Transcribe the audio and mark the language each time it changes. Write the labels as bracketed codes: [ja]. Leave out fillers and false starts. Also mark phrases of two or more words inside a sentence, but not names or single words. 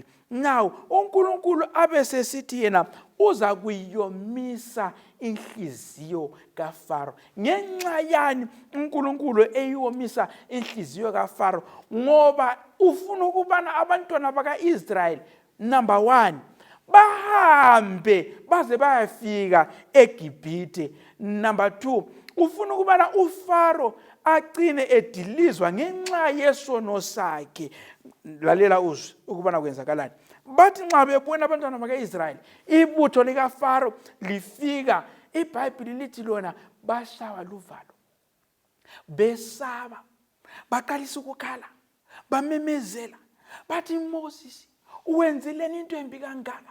[nd] Now uNkulunkulu abesesithi yena uza kuyomisa inhliziyo kaFaro. Ngenxa yani uNkulunkulu eyomisa inhliziyo kaFaro? Ngoba ufuna ukubana abantwana baka-Israyeli, number 1, bahambe baze bayafika eGibhithe. Number 2, ufuna ukubana uFaro agcine edilizwa ngenxa yesono sakhe. Lalela uzwe ukubana kwenzakalani. Bathi nxa bebona abantwana baka-Israyeli ibutho likaFaro lifika, iBhayibhili lithi lona bashawa luvalo, besaba, baqalisa ukukhala, bamemezela, bathi Moses uwenzileni into embi kangaka?